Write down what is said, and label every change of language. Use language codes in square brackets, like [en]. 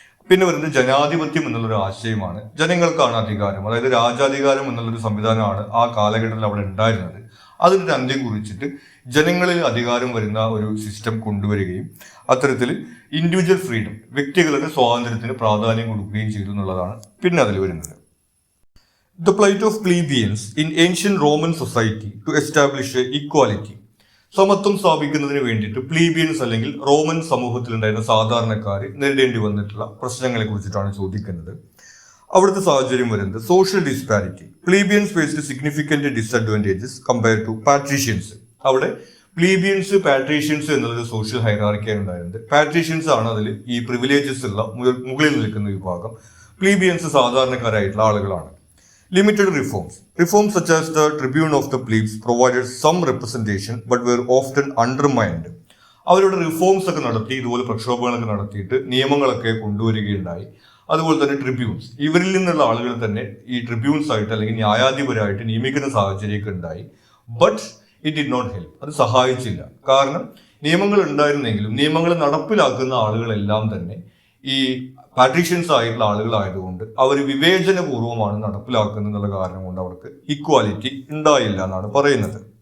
[ml] പിന്നെ വരുന്നത് ജനാധിപത്യം എന്നുള്ളൊരു ആശയമാണ്. ജനങ്ങൾക്കാണ് അധികാരം, അതായത് രാജാധികാരം എന്നുള്ളൊരു സംവിധാനമാണ് ആ കാലഘട്ടത്തിൽ അവിടെ ഉണ്ടായിരുന്നത്. അതിനൊരു അന്ത്യം കുറിച്ചിട്ട് ജനങ്ങളിൽ അധികാരം വരുന്ന ഒരു സിസ്റ്റം കൊണ്ടുവരികയും അത്തരത്തിൽ ഇൻഡിവിജ്വൽ ഫ്രീഡം, വ്യക്തികളുടെ സ്വാതന്ത്ര്യത്തിന് പ്രാധാന്യം കൊടുക്കുകയും ചെയ്തു എന്നുള്ളതാണ് പിന്നെ അതിൽ വരുന്നത്. [en] The plight of plebeians in ancient Roman society to establish equality. [ml] സമത്വം സ്ഥാപിക്കുന്നതിന് വേണ്ടിയിട്ട് പ്ലീബിയൻസ് അല്ലെങ്കിൽ റോമൻ സമൂഹത്തിലുണ്ടായിരുന്ന സാധാരണക്കാർ നേരിടേണ്ടി വന്നിട്ടുള്ള പ്രശ്നങ്ങളെ കുറിച്ചിട്ടാണ് ചോദിക്കുന്നത്. അവിടുത്തെ സാഹചര്യം വരുന്നത് [en] Social disparity. Plebeians faced significant disadvantages compare to patricians. [ml] അവിടെ പ്ലീബിയൻസ്, പാട്രീഷ്യൻസ് എന്നുള്ളൊരു സോഷ്യൽ ഹൈറാർക്കിയാണ് ഉണ്ടായിരുന്നത്. പാട്രീഷ്യൻസ് ആണ് അതിൽ ഈ പ്രിവിലേജസ് ഉള്ള മുകളിൽ നിൽക്കുന്ന വിഭാഗം. പ്ലീബിയൻസ് സാധാരണക്കാരായിട്ടുള്ള ആളുകളാണ്. [en] Limited reforms. Reforms such as the Tribune of the Plebes provided some representation but were often undermined. [ml] അവരുടെ റിഫോംസ് ഒക്കെ നടത്തി, ഇതുപോലെ പ്രക്ഷോഭങ്ങളൊക്കെ നടത്തിയിട്ട് നിയമങ്ങളൊക്കെ കൊണ്ടുവരികയുണ്ടായി. അതുപോലെ തന്നെ ട്രിബ്യൂൺസ്, ഇവരിൽ നിന്നുള്ള ആളുകൾ തന്നെ ഈ ട്രിബ്യൂൺസ് ആയിട്ട് അല്ലെങ്കിൽ ന്യായാധിപരായിട്ട് നിയമിക്കുന്ന സാഹചര്യമൊക്കെ ഉണ്ടായി. [en] But it did not help. [ml] അത് സഹായിച്ചില്ല. കാരണം നിയമങ്ങൾ ഉണ്ടായിരുന്നെങ്കിലും നിയമങ്ങൾ നടപ്പിലാക്കുന്ന ആളുകളെല്ലാം തന്നെ ഈ പാട്രീഷ്യൻസ് ആയിട്ടുള്ള ആളുകളായതുകൊണ്ട് അവർ വിവേചനപൂർവ്വമാണ് നടപ്പിലാക്കുന്നത് എന്നുള്ള കാരണം കൊണ്ട് അവർക്ക് ഇക്വാലിറ്റി ഉണ്ടായില്ല എന്നാണ് പറയുന്നത്.